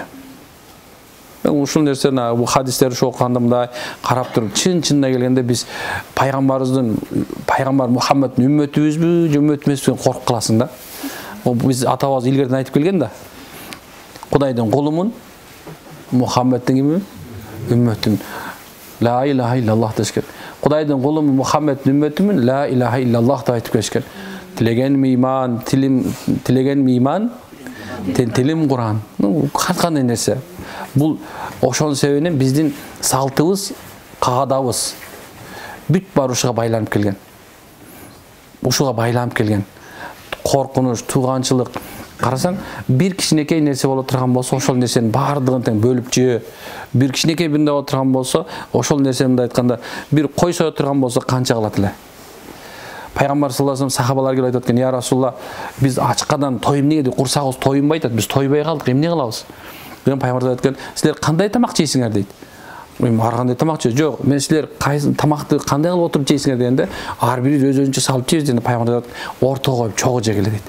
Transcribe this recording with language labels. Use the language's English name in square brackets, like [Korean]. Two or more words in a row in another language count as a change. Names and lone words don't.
[Kyrgyz] Ушул нерсени бу хадистерди окуганда мындай карап туруп, чын-чынына келгенде биз пайгамбар Мухаммадтын үммөтүбүзбү, же үммөт эмеспи коркуп каласың да. Биз атабыз илгерден айтып келген да. Кудайдын кулумун, Мухаммадтын кимин? Үммөтүмүн. [Arabic] لا إله إلا الله дешкен. [Kyrgyz] Кудайдын кулумун, Мухаммадтын үммөтүмүн, [Arabic] لا إله إلا الله [Kyrgyz] деп айтып келишкен. Тилеген иман, тилим Куран. Кандай нерсе. Бул ошонун себебинен биздин салтыбыз, каадабыз бүт бар ушуга байланып келген. Ушуга байланып келген. Коркунуч, тууганчылык. Карасаң, бир кичинекей нерсе боло турган болсо, ошол нерсенин баардыгын тең бөлүп жөө. Бир кичинекей биринде боло турган болсо, ошол нерсени мындай айтканда, бир кой сое турган болсо канча кылат эле. Пайгамбар [Arabic] صلى الله عليه وسلم [Kyrgyz] сахабалар келип айтат экен: [Arabic] "يا رسول الله, [Kyrgyz] биз ачкадан тоюм эмнеге деп курсагыбыз тоюнбай атат. Биз тойбой калдык, эмне кылабыз?" Деген пайгамбар айтат экен: "Силер кандай тамак жейсиңер?" дейт. Мен ар кандай тамак жей. Жок, мен силер кайсы тамакты кандай кылып отуруп жейсиңер дегенде, ар бириз өзүнчө салып жейбиз деген пайгамбар айтат: "Ортого коюп чогуу жегиле" дейт.